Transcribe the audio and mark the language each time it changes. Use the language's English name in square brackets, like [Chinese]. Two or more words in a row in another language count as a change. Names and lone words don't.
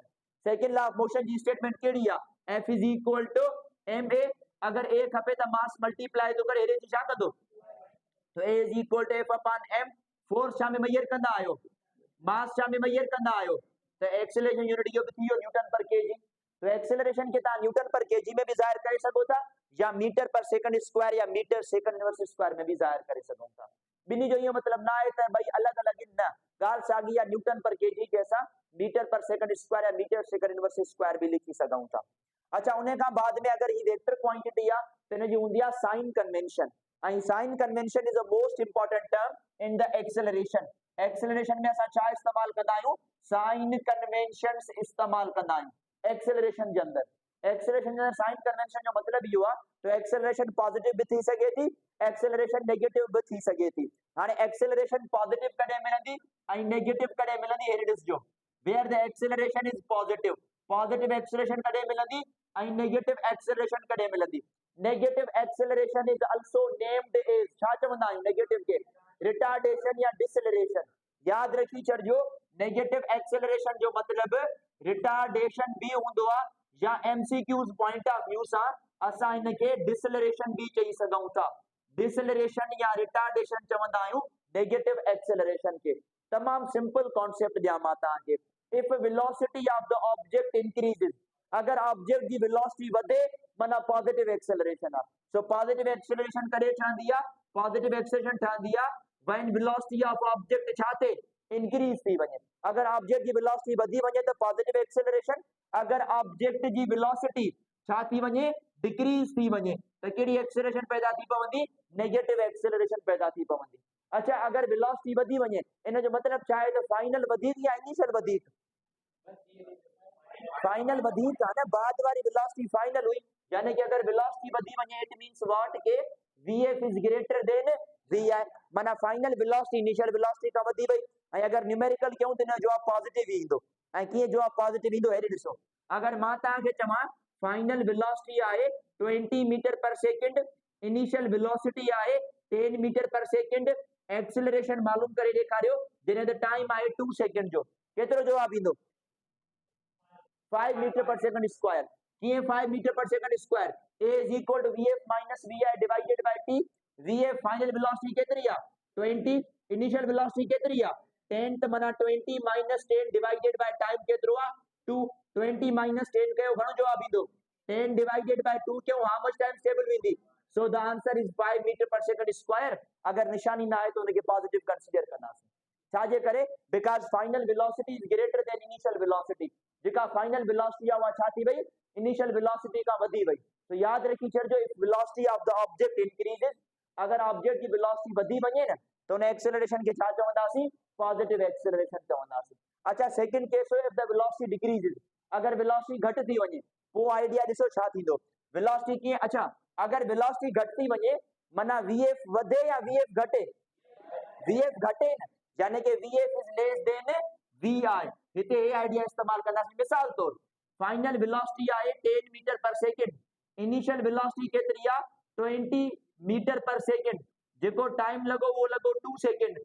[English] second law of motion [Sindhi] जी स्टेटमेंट कहिड़ी आहे, [English] F is equal to ma. [Sindhi] अगर a खपे त [English] mass multiply [Sindhi] तो करे एरिया जी छा कंदो, तो [English] a is equal to F upon m. [Sindhi] फोर्स छा में मेजर कंदा आहियो, मास छा में मेजर कंदा आहियो, तो [English] acceleration unit [Sindhi] इहो भी थी वियो [English] newton per kg. [Sindhi] तो एक्सेलरेशन के तव्हां [English] newton per kg [Sindhi] में भी ज़ाहिर करे सघो था, या [English] meter per second square [Sindhi] या [English] meter second inverse square [Sindhi] में भी ज़ाहिर करे सघूं था। बिनी जो इहो मतलब ना आहे त भई अलग अलग न, ॻाल्हि साॻी आहे। [English] newton per kg [Sindhi] के असां [English] meter per second square [Sindhi] या [English] meter second inverse square [Sindhi] भी लिखी सघूं था। अच्छा उन खां बाद में अगर ही [English] vector quantity [Sindhi] आहे त इन जी हूंदी आहे [English] sign convention. ऐं sign convention is the most important term in the acceleration. [Sindhi] एक्सेलरेशन में असां छा इस्तेमाल कंदा आहियूं, [English] sign conventions [Sindhi] इस्तेमाल कंदा आहियूं एक्सेलरेशन जे अंदर। एक्सेलरेशन जे अंदर [English] sign convention [Sindhi] जो मतलब इहो आहे तो [English] acceleration positive [Sindhi] भी थी सके थी, [English] acceleration negative [Sindhi] भी थी सके थी। हाणे [English] acceleration positive [Sindhi] कॾहिं मिलंदी ऐं नेगेटिव कॾहिं मिलंदी, हे ॾिसजो [English] where the acceleration is positive. positive acceleration [Sindhi] कॾहिं मिलंदी ऐं [English] negative acceleration [Sindhi] कॾहिं मिलंदी। [English] negative acceleration is also named as, [Sindhi] छा चवंदा आहियूं नेगेटिव के, रिटार्डेशन या डिसलरेशन। याद रखी छॾिजो [English] negative acceleration [Sindhi] जो मतलब रिटार्डेशन भी हूंदो आहे, या [English] MCQs point of view [Sindhi] सां असां इनके डिसलरेशन भी चई सघूं था। डिसलरेशन या रिटार्डेशन चवंदा आहियूं [English] negative acceleration [Sindhi] के। तमाम [English] simple concept [Sindhi] ॾियां मां तव्हांखे। [English] if velocity of the object increases, [Sindhi] अगर ऑब्जेक्ट की वेलोसिटी वधे माना [English] positive acceleration आहे। [Sindhi] सो [English] positive acceleration [Sindhi] कॾहिं ठहंदी आहे, [English] positive acceleration [Sindhi] ठहंदी आहे [English] when velocity of object [Sindhi] छा थे इंक्रीज थी वञे। अगर ऑब्जेक्ट की वेलोसिटी वधी वञे तो [English] positive acceleration, [Sindhi] अगर ऑब्जेक्ट की वेलोसिटी छा थी वञे डिक्रीज थी वञे तो कहिड़ी एक्सेलरेशन पैदा थी पवंदी, [English] negative acceleration [Sindhi] पैदा थी पवंदी। अच्छा अगर वेलोसिटी वधी वञे इन जो मतलब छा आहे, तो फाइनल वधीक या इनिशियल वधीक, फाइनल वधीक आहे न, बाद वारी वेलोसिटी फाइनल हुई। यानी कि अगर वेलोसिटी वधी वञे [English] it means what के vf is greater than vi, माना final velocity initial velocity [Sindhi] का वधी वई। ऐं अगर न्यूमेरिकल कयूं त इन जो जवाब पॉजिटिव ईंदो। ऐं कीअं जवाब पॉजिटिव ईंदो हेॾे ॾिसो, अगर मां तव्हांखे चवां [English] final velocity [Sindhi] आहे 20 [English] meter per second, initial velocity [Sindhi] आहे 10 [English] meter per second, [Sindhi] एक्सेलरेशन मालूम करे ॾेखारियो जॾहिं त टाइम आहे 2 सेकंड जो, केतिरो जवाब ईंदो 5 [English] meter per second square. [Sindhi] किए 5 [English] meter per second square, a is equal to vf minus vi divided by t। [Sindhi] vf [English] final velocity [Sindhi] केतरी आ 20, [English] initial velocity [Sindhi] केतरी आ 10, त माना [English] 20 minus 10 divided by time [Sindhi] केतरो आ 2। [English] 20 minus 10 [Sindhi] कयो घणो जवाब ईंदो [English] 10 divided by 2 कयो how much time stable वेंदी so the answer is 5 meter per second square. [Sindhi] अगर निशानी ना आए तो उनके पॉजिटिव कंसीडर करना छा जे करे [English] because final velocity is greater than initial velocity. [Sindhi] जेका फाइनल वेलोसिटी आ छा थी भई इनिशियल वेलोसिटी का वधी वई। तो याद रखी छो इफ वेलोसिटी ऑफ द ऑब्जेक्ट इंक्रीजेस, अगर ऑब्जेक्ट की वेलोसिटी वधी वने ना तो उन एक्सेलरेशन के छा चवंदासी पॉजिटिव एक्सेलरेशन चवंदासी। अच्छा सेकंड केस हो इफ द वेलोसिटी डिक्रीजेस, अगर वेलोसिटी घट थी वने वो आइडिया दिसो छा थींदो वेलोसिटी की। अच्छा अगर वेलोसिटी घट थी वने माना vf वधे या vf घटे, vf घटे ना यानी कि vf इज लेस देन vi। हिते ये आइडिया इस्तेमाल करना मिसाल तौर फाइनल वेलोसिटी आए 10 मीटर पर सेकंड, इनिशियल वेलोसिटी केतरी आ 20 मीटर पर सेकंड, जेको टाइम लगो वो लगो 2 सेकंड।